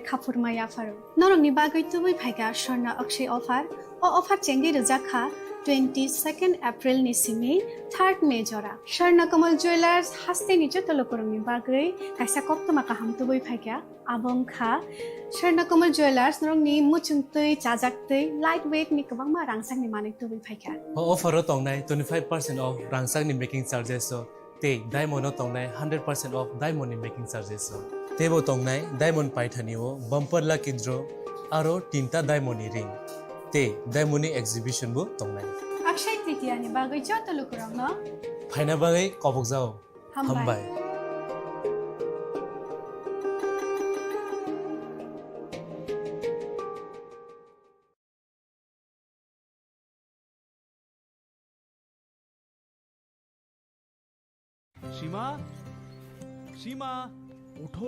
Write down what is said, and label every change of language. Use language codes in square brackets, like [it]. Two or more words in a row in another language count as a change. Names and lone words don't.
[trp] khapurmaya faru norongni bagoi tubui phaiga sorna akshay offer o offer chengi rujakha 22nd April ni simi 3rd May jora Swarnakomal Jewelers hastini joto lukurangni bagoi kaisa koptoma kaham tubui phaiga abongkha Swarnakomal Jewelers norongni muchungtui chajaktui lightweight ni kwbangma rangsakni manik tubui phaiga offer tongnai [en] 25% off [trp] rangsakni [en] making charges [trp] so te diamond tongnai [en] 100% off [trp] diamond ni [en] making charges [trp] so tebo tongnai diamond paithani o [en] bumper lucky draw [trp] aro tinta diamond ni ring te diamond ni exhibition bo tongnai akshay tritiya ni bagoi joto lukurangno phaina bagai kobok jao hambai [bn] সীমা সীমা ওঠো